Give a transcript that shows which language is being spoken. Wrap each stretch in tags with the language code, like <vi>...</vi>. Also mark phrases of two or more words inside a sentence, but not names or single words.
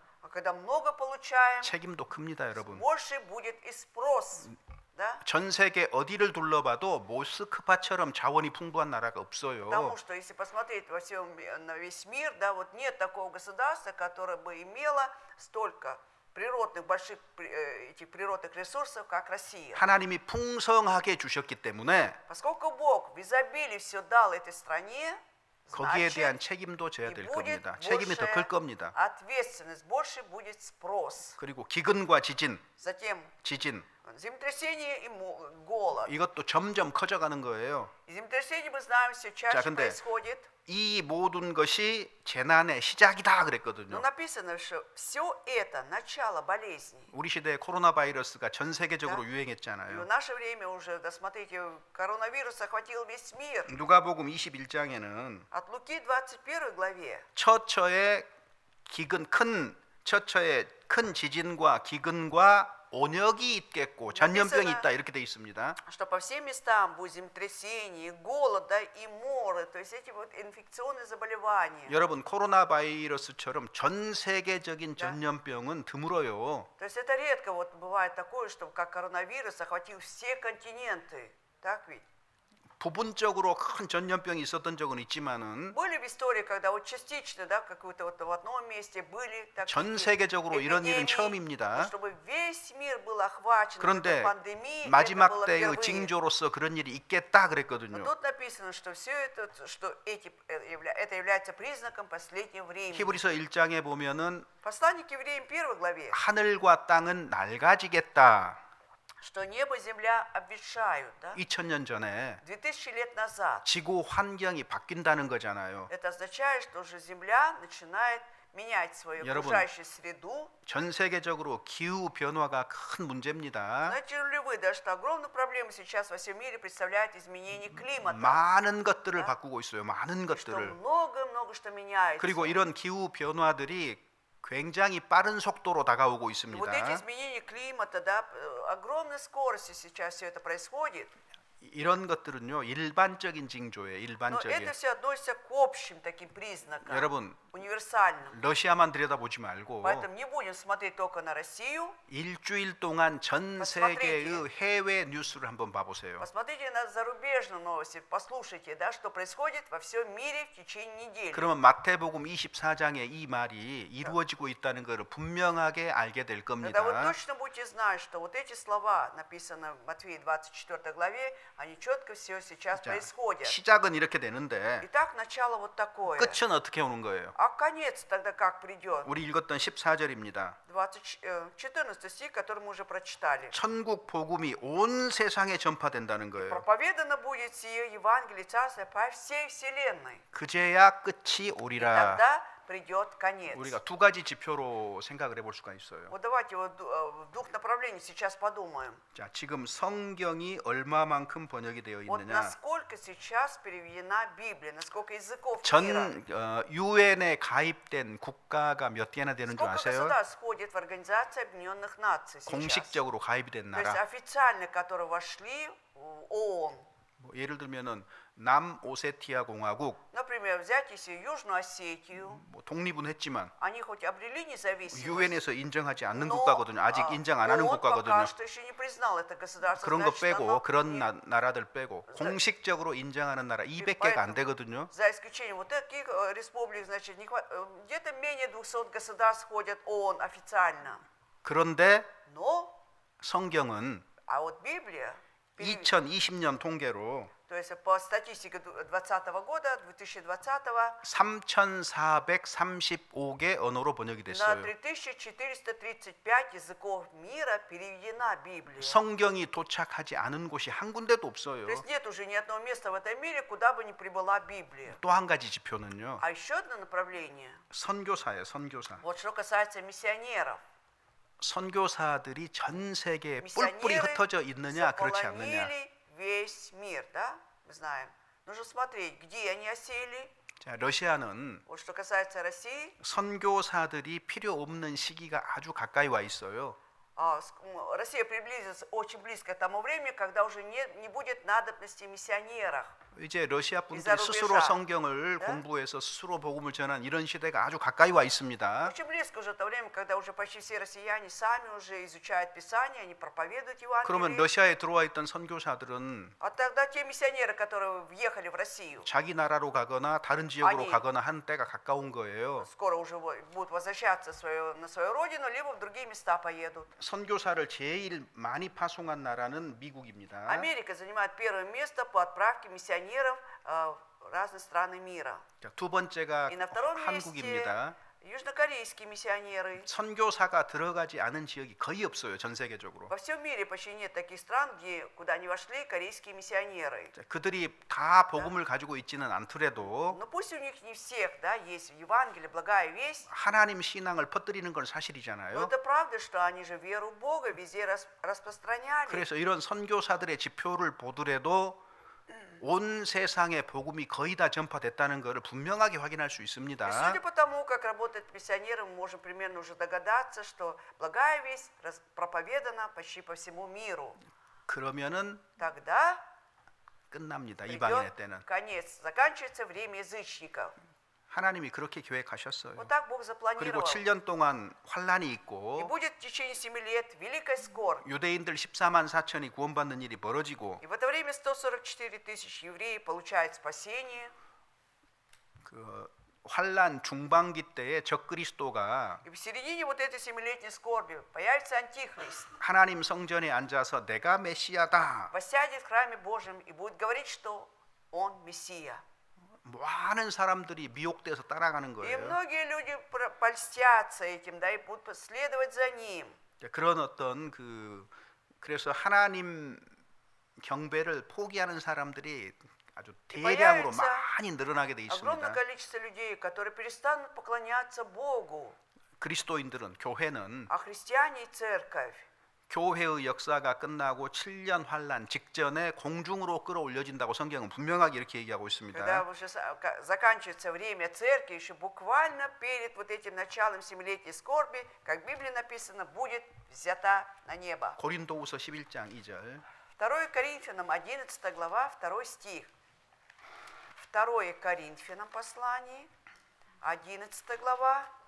<ru>А когда много получаем,</ru> <ko>책임도 큽니다, 여러분.</ko> <ru>больше будет и спрос. Да?</ru> <ko>전 세계 어디를 둘러봐도 모스크바처럼 자원이 풍부한 나라가 없어요.</ko> <ru>Потому что если посмотреть на весь мир, да, вот нет такого государства, которое бы имело столько природных, больших этих природных ресурсов, как Россия.</ru> <ko>하나님이 풍성하게 주셨기 때문에</ko> <ru>Поскольку Бог в изобилии все дал этой стране,</ru> <ko>거기에</ko> <ru>значит,</ru> <ko>대한 책임도 져야</ko> <ru>и</ru> <ko>될</ko> <ru>будет</ru> <ko>겁니다. 책임이 더 클</ko> <ru>большая</ru> <ko>겁니다.</ko> <ru>ответственность, больше будет спрос.</ru> <ko>그리고 기근과 지진,</ko> <ru>Затем землетрясение и голод.</ru> <ko>이것도 점점 커져가는 거예요.</ko> <ru>И землетрясение, мы знаем, все чаще</ru> <ko>근데</ko> <ru>происходит.</ru> <ko>이 모든 것이 재난의 시작이다</ko> <ru>Но</ru> <ko>그랬거든요.</ko> <ru>написано, что все это начало болезней.</ru> <ko>우리 시대에 코로나 바이러스가 전 세계적으로</ko> <ru>И в</ru> <ko>유행했잖아요.</ko> <ru>наше время уже, да, смотрите, коронавирус охватил весь мир.</ru> <ko>누가복음 21장에는</ko> <ru>От Луки 21 главе</ru> <ko>처처의 큰 지진과 기근과 온역이 있겠고 전염병이 있다 이렇게 돼 있습니다.</ko> <ru>что по всем местам будет землетрясение, голод, да, и моры, то есть эти вот инфекционные заболевания.</ru> <ko>여러분 코로나 바이러스처럼 전 세계적인 전염병은 드물어요.</ko> <ru>То есть это редко вот бывает такое, что как коронавирус охватил все континенты, так ведь?</ru> <ko>부분적으로 큰 전염병이 있었던 적은 있지만은</ko> <ru>Были в истории, когда вот частично, да, какое-то вот в одном месте были</ru> <ko>전 세계적으로 이런 일은</ko> <ru>эпидемии,</ru> <ko>처음입니다.</ko> <ru>чтобы весь мир был охвачен</ru> <ko>그런데</ko> <ru>этой пандемией, это</ru> <ko>마지막</ko> <ru>было</ru> <ko>때의</ko> <ru>впервые.</ru> <ko>징조로서 그런 일이 있겠다</ko> <ru>Но</ru> <ko>그랬거든요.</ko> <ru>тут написано, что все это, что это является признаком последнего времени.</ru> <ko>히브리서 1장에 보면은</ko> <ru>Послание к евреям 1 главе,</ru> <ko>하늘과 땅은 낡아지겠다.</ko> <ru>что небо и земля обветшают, да?</ru> <ko>2000년 전에</ko> <ru>2000 лет назад.</ru> <ko>지구 환경이 바뀐다는 거잖아요.</ko> <ru>Это означает, что уже земля начинает менять свою</ru> <ko>여러분,</ko> <ru>окружающую среду.</ru> <ko>전 세계적으로 기후 변화가 큰 문제입니다.</ko> <ru>Знаете ли вы, да, что огромную проблему сейчас во всем мире представляет изменение климата?</ru> <ko>많은 것들을 바꾸고 있어요. 많은</ko> <ru>Что</ru> <ko>것들을.</ko> <ru>много-много что меняется.</ru> <ko>그리고 이런 기후 변화들이 굉장히 빠른 속도로 다가오고</ko> <ru>И вот эти</ru> <ko>있습니다.</ko> <ru>изменения климата, да, огромной скоростью сейчас все это происходит.</ru> <ko>이런 것들은요 일반적인 징조예요.</ko> <ru>Но</ru> <ko>일반적인.</ko> <ru>это все относится к общим таким признакам,</ru> <ko>여러분</ko> <ru>универсальным.</ru> <ko>러시아만 들여다보지 말고</ko> <ru>Поэтому не будем смотреть только на Россию.</ru> <ko>일주일 동안 전 세계의 해외 뉴스를 한번 봐보세요.</ko> <ru>Посмотрите на зарубежные новости, послушайте, да, что происходит во всем мире в течение недели.</ru> <ko>그러면 마태복음 24장에 이 말이 이루어지고 있다는 것을 분명하게 알게 될</ko> <ru>Тогда вы</ru> <ko>겁니다.</ko> <ru>точно будете знать, что вот эти слова, написанные в Матфея 24 главе, они четко все сейчас</ru> <ko>자,</ko> <ru>происходят.</ru> <ko>시작은 이렇게 되는데</ko> <ru>Итак, начало вот такое.</ru> <ko>끝은 어떻게 오는 거예요?</ko> <ru>А конец тогда как придет?</ru> <ko>우리 읽었던 14절입니다.</ko> <ru>14 стих, который мы уже прочитали.</ru> <ko>천국 복음이 온 세상에 전파된다는 거예요.</ko> <ru>Проповедано будет сие Евангелие Царства по всей вселенной.</ru> <ko>그제야 끝이</ko> <ru>И</ru> <ko>오리라.</ko> <ru>тогда придет конец.</ru> <ko>우리가 두 가지 지표로 생각을 해볼 수가 있어요.</ko> <ru>Вот давайте вот в двух направлениях сейчас подумаем.</ru> <ko>자, 지금 성경이 얼마만큼 번역이 되어</ko> <ru>Вот</ru> <ko>있느냐?</ko> <ru>насколько сейчас переведена Библия, насколько языков мира.</ru> <ko>전 유엔에 가입된 국가가 몇 개나 되는 줄</ko> <ru>Сколько</ru> <ko>아세요?</ko> <ru>государств входит в Организацию Объединенных Наций сейчас?</ru> <ko>공식적으로 가입이 된</ko> <ru>То есть</ru> <ko>나라.</ko> <ru>официально, которые вошли в ООН.</ru> <ko>뭐 예를 들면은 남오세티아 공화국</ko> <ru>Например, взять если Южную Осетию,</ru> <ko>뭐 독립은 했지만</ko> <ru>они хоть обрели независимость,</ru> <ko>유엔에서 인정하지 않는</ko> <ru>но</ru> <ko>국가거든요. 아직 인정 안 하는</ko> <ru>ООН</ru> <ko>국가거든요.</ko> <ru>пока что еще не признал это государство.</ru> <ko>그런 거</ko> <ru>значит,</ru> <ko>빼고</ko> <ru>оно</ru> <ko>그런</ko> <ru>не-</ru> <ko>나라들 빼고 공식적으로 인정하는 나라 200개가 안 되거든요.</ko> <ru>За исключением вот таких республик, значит, где-то менее 200 государств входят в ООН официально.</ru> <ko>그런데</ko> <ru>Но,</ru> <ko>성경은</ko> <ru>а вот Библия,</ru> <ko>2020년 통계로</ko> <ru>то есть по статистике 2020 года, 2020,</ru> <ko>3,435개 언어로 번역이</ko> <ru>на</ru> <ko>됐어요.</ko> <ru>3435 языков мира переведена Библия.</ru> <ko>성경이 도착하지 않은 곳이 한 군데도 없어요.</ko> <ru>То есть нет уже ни одного места в этом мире, куда бы ни прибыла Библия.</ru> <ko>또 한 가지 지표는요.</ko> <ru>А еще одно направление,</ru> <ko>선교사예요, 선교사.</ko> <ru>вот что касается миссионеров.</ru> <ko>선교사들이 전 세계에 뿔뿔이</ko> <ru>Миссионеры</ru> <ko>흩어져 있느냐 그렇지 않느냐.</ko> <ru>заполонили весь мир, да? Мы знаем. Нужно смотреть, где они осели.</ru> <ko>자, 러시아는</ko> <ru>Вот что касается России,</ru> <ko>선교사들이 필요 없는 시기가 아주 가까이 와 있어요.</ko> <ru>Россия приблизится очень близко к тому времени, когда уже не будет надобности в миссионерах.</ru> <ko>이제 러시아 분들이 이사로 스스로 베샤. 성경을 네? 공부해서 스스로 복음을 전한 이런 시대가 아주 가까이 와 있습니다.</ko> <ru>Очень близко уже то время, когда уже почти все россияне сами уже изучают Писание, они проповедуют</ru> <ko>그러면</ko> <ru>Евангелие.</ru> <ko>러시아에 들어와 있던 선교사들은</ko> <ru>А тогда те миссионеры, которые въехали в Россию,</ru> <ko>자기 나라로 가거나 다른 지역으로 아니. 가거나 하는 때가 가까운 거예요.</ko> <ru>скоро уже будут возвращаться на свою родину, либо в другие места поедут.</ru> <ko>선교사를 제일 많이 파송한 나라는 미국입니다.</ko> <ru>Америка занимает первое место по отправке миссионеров в разные страны мира.</ru> <ko>자, 두 번째가</ko> <ru>И на втором месте</ru> <ko>한국입니다.</ko> <ru>южнокорейские миссионеры.</ru> <ko>선교사가 들어가지 않은 지역이 거의 없어요, 전 세계적으로.</ko> <ru>Во всем мире почти нет таких стран, куда не вошли корейские миссионеры.</ru> <ko>자, 그들이 다 복음을 가지고 있지는 않더라도</ko> <ru>Но пусть у них не всех, да, есть Евангелие, благая весть.</ru> <ko>하나님 신앙을 퍼뜨리는 건</ko> <ru>Но</ru> <ko>사실이잖아요.</ko> <ru>это правда, что они же веру в Бога везде распространяли.</ru> <ko>그래서 이런 선교사들의 지표를 보더라도 온 세상에 복음이 거의 다 전파됐다는 것을 분명하게 확인할 수</ko> <ru>И</ru> <ko>있습니다.</ko> <ru>судя по тому, как работают миссионеры, мы можем примерно уже догадаться, что благая весть проповедана почти по всему миру.</ru> <ko>그러면은</ko> <ru>Тогда</ru> <ko>끝납니다. 이방인의</ko> <ru>придет</ru> <ko>때는.</ko> <ru>конец, заканчивается время язычников.</ru> <ko>하나님이 그렇게 계획하셨어요.</ko> <ru>Вот так Бог</ru> <ko>그리고</ko> <ru>запланировал.</ru> <ko>7년 동안 환란이</ko> <ru>И</ru> <ko>있고</ko> <ru>будет в течение 7 лет великая скорбь.</ru> <ko>유대인들 14만 4천이 구원받는 일이 벌어지고</ko> <ru>И в это время 144 тысяч евреев получают спасение.</ru> <ko>그 환란 중반기 때에 적그리스도가</ko> <ru>И в середине вот этой 7-летней скорби появится антихрист.</ru> <ko>하나님 성전에 앉아서 내가 메시아다.</ko> <ru>Воссядет в храме Божьем и будет говорить, что он Мессия.</ru> <ko>많은 사람들이 미혹돼서 따라가는</ko> <ru>И</ru> <ko>거예요.</ko> <ru>многие люди польстятся этим, да, и будут следовать за ним.</ru> <ko>그런 어떤 그래서 하나님 경배를 포기하는 사람들이 아주 대량으로</ko> <ru>появится</ru> <ko>많이 늘어나게 돼</ko> <ru>Огромное</ru> <ko>있습니다.</ko> <ru>количество людей, которые перестанут поклоняться Богу,</ru> <ko>그리스도인들은 교회는</ko> <ru>а христиане и церковь.</ru> <ko>교회의 역사가 끝나고 7년 환란 직전에 공중으로 끌어올려진다고 성경은 분명하게 이렇게 얘기하고</ko> <ru>Когда</ru> <ko>있습니다.</ko> <ru>уже заканчивается время церкви, еще буквально перед вот этим началом 7-летней скорби, как в Библии написано, будет взята на небо.</ru> <ko>고린도후서 11장 2절.</ko> <ru>2 Коринфянам 11 глава, 2 стих. 2 Коринфянам послание, 11 глава.</ru>